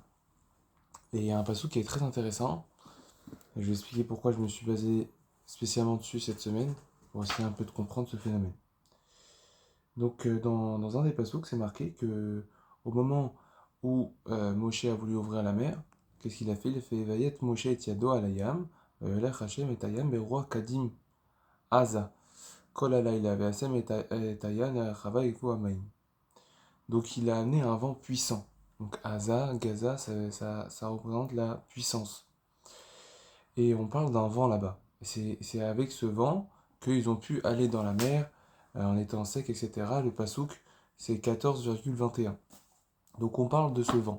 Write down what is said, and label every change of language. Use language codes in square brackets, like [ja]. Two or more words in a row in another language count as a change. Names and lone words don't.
[fr] Et il y a un passage qui est très intéressant, et je vais expliquer pourquoi je me suis basé spécialement dessus cette semaine, pour essayer un peu de comprendre ce phénomène. Donc dans un des passages, c'est marqué que au moment où Moshe a voulu ouvrir la mer, qu'est-ce qu'il a fait? Il a fait [he] ויט משה את ידו על הים ויולך השם את הים ברוח קדים עזה כל הלילה וישם את הים חרבה ויבקעו המים. [fr] Donc il a amené un vent puissant. Donc Aza, Gaza, ça représente la puissance. Et on parle d'un vent là-bas. C'est avec ce vent qu'ils ont pu aller dans la mer en étant sec, etc. Le pasouk, c'est 14,21. Donc on parle de ce vent.